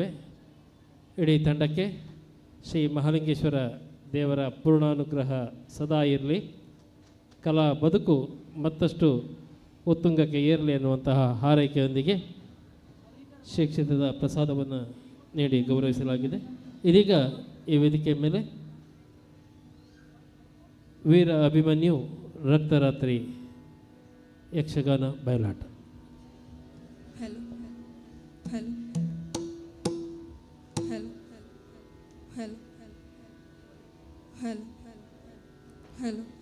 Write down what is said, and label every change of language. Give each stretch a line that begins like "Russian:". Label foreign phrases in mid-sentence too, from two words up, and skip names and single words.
Kannada: ಇಡೀ ತಂಡಕ್ಕೆ ಶ್ರೀ ಮಹಾಲಿಂಗೇಶ್ವರ ದೇವರ ಪೂರ್ಣಾನುಗ್ರಹ ಸದಾ ಇರಲಿ, ಕಲಾ ಬದುಕು ಮತ್ತಷ್ಟು ಉತ್ತುಂಗಕ್ಕೆ ಏರಲಿ ಅನ್ನುವಂತಹ ಹಾರೈಕೆಯೊಂದಿಗೆ ಶ್ರೀ ಕ್ಷೇತ್ರದ ಪ್ರಸಾದವನ್ನು ನೀಡಿ ಗೌರವಿಸಲಾಗಿದೆ. ಇದೀಗ ಈ ವೇದಿಕೆಯ ಮೇಲೆ ವೀರ ಅಭಿಮನ್ಯು ರಕ್ತರಾತ್ರಿ ಯಕ್ಷಗಾನ ಬಯಲಾಟ.
English: hello hello hello hello hello hello